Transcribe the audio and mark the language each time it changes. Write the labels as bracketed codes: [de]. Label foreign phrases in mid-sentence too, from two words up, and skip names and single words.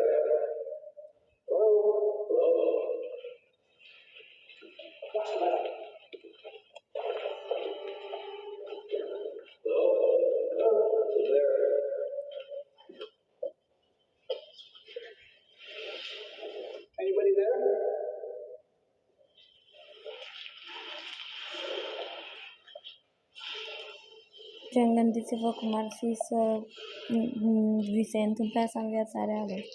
[en] Hello? Hello? What's the matter? Hello? Hello? Who's there? Anybody there? [ro] Gen, gândiți-vă cum ar fi să vi se întâmple asta în viața reală.